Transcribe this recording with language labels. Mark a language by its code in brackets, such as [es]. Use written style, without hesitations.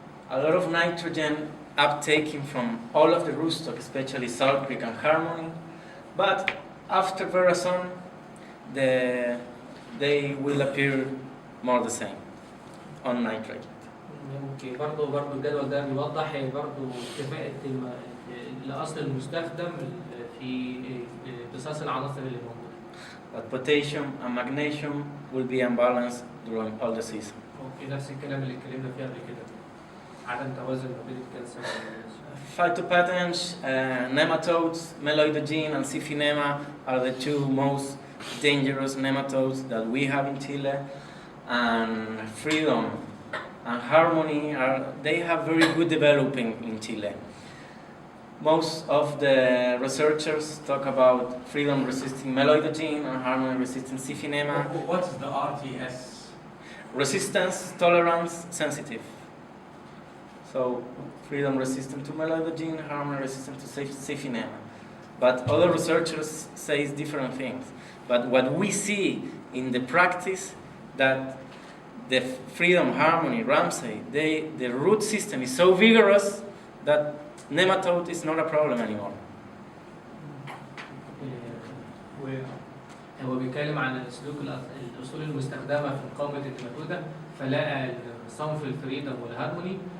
[en] A lot of nitrogen uptaking from all of the rootstock, especially Salt Creek and Harmony. But after veracon, they will appear more the same on nitrate. [ar] اوكي، برضه الجدول ده بيوضح برضه كفاءة الأصل المستخدم في امتصاص العناصر اللي موجودة. [en] But potassium and magnesium will be unbalanced during all the season. [ar] اوكي، نفس الكلام اللي اتكلمنا فيه قبل كده. عدم توازن ما بين الكالسيوم والمغنيسيوم. [en] Phytopathogens, nematodes, meloidogene and Syphinema are the two most dangerous nematodes that we have in Chile. And freedom and harmony they have very good developing in Chile. Most of the researchers talk about freedom resisting meloidogene and harmony resisting Syphinema. What is the RTS? Resistance, tolerance, sensitive. So freedom resistant to meloidogene, harmony resistant to Syphinema. But other researchers say different things. But what we see in the practice that the freedom, harmony, Ramsey, the root system is so vigorous that nematode is not a problem anymore. [ar] هو بيتكلم عن الأصول المستخدمة في مقاومة النيماتودا، فلقى صنف الفريدم والهارموني.